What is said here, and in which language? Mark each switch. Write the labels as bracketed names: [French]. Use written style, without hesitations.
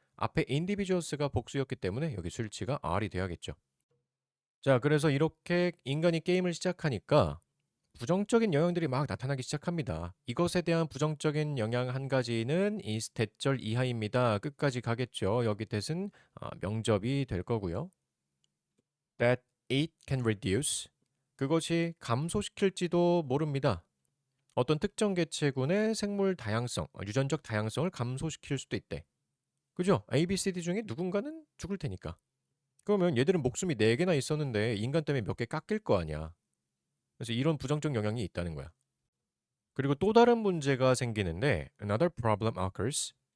[Korean] 앞에 individuals가 복수였기 때문에 여기 수일치가 R이 돼야겠죠. 자, 그래서 이렇게 인간이 게임을 시작하니까 부정적인 영향들이 막 나타나기 시작합니다. 이것에 대한 부정적인 영향 한 가지는 이 대절 이하입니다. 끝까지 가겠죠. 여기 that은 명접이 될 거고요. [English] That it can reduce [Korean] 그것이 감소시킬지도 모릅니다. 어떤 특정 개체군의 생물 다양성, 유전적 다양성을 감소시킬 수도 있대. 그죠? A, B, C, D 중에 누군가는 죽을 테니까. 그러면 얘들은 목숨이 4개나 있었는데 인간 때문에 몇 개 깎일 거 아니야. 그래서 이런 부정적 영향이 있다는 거야. 그리고 또 다른 문제가 생기는데 [English] another problem occurs.